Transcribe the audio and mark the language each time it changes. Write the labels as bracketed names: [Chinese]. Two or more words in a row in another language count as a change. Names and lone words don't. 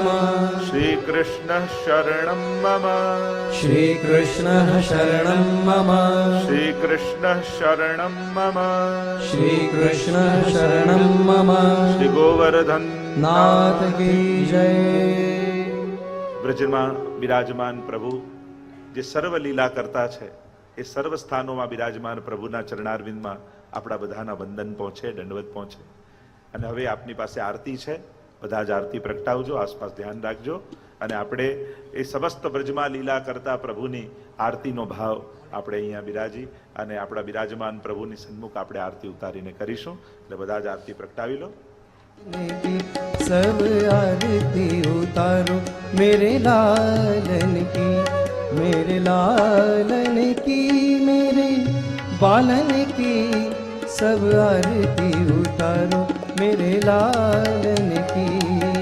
[Sanskrit] श्री कृष्ण शरणं मम. श्री कृष्ण शरणं मम. श्री कृष्ण शरणं मम. श्री कृष्ण शरणं मम. [Hindi] श्री गोवर्धन नाथ की जय. [Gujarati] ब्रजમાં બિરાજમાન પ્રભુ જે સર્વ લીલા કરતા છે એ સર્વ સ્થાનોમાં બિરાજમાન પ્રભુના ચરણારવિંદમાં આપણા બધાના વંદન પહોંચે, દંડવત પહોંચે. અને હવે આપની પાસે આરતી છે, બધા જ આરતી પ્રગટાવજો, આસપાસ ધ્યાન રાખજો અને આપણે એ સમસ્ત બ્રજમાં લીલા કરતા પ્રભુની આરતીનો ભાવ આપણે અહીંયા બિરાજી અને આપણા બિરાજમાન પ્રભુની સન્મુખ આપણે આરતી ઉતારીને કરીશું. એટલે બધા જ આરતી પ્રગટાવી લો. [Hindi] सब आरती उतारो मेरे लालन की, मेरे लालन की, मेरे बालन की. सब आरती उतारो मेरे लालन की.